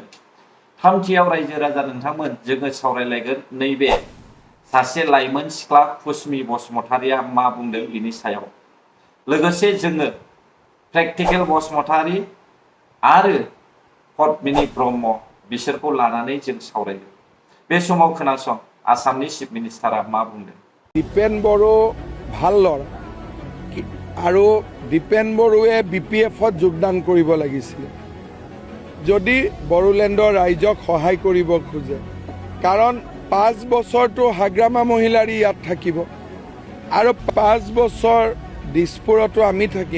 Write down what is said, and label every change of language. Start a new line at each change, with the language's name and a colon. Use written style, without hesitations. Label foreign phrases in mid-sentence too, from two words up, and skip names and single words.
Bodo: थामथियाव रायजो राजा नोंथांमोन जोङो सावरायलायगोन नैबे सासे लाइमोन सिख्ला कुसुमि बसुमतारिया मा बुंदों बिनि सायाव। लोगोसे जोङो प्रेक्टिकेल बसुमतारी आरो पद्मिनी ब्रह्म बिसोरखौ लानानै जों सावरायगोन। बे समाव खोनासं आसामनि चिफ मिनिस्टारा मा बुंदों।
Assamese: दीपेन बड़ो ভাল ল'ৰা আৰু দীপেন বড়োৱে BPF-ত যোগদান কৰিব লাগিছিল যদি বড়োলেণ্ডৰ ৰাইজক সহায় কৰিব খোজে, কাৰণ 5 বছৰটো হাগ্ৰামা মহিলাৰ ইয়াত থাকিব আৰু 5 বছৰ দিছপুৰতো আমি থাকিম।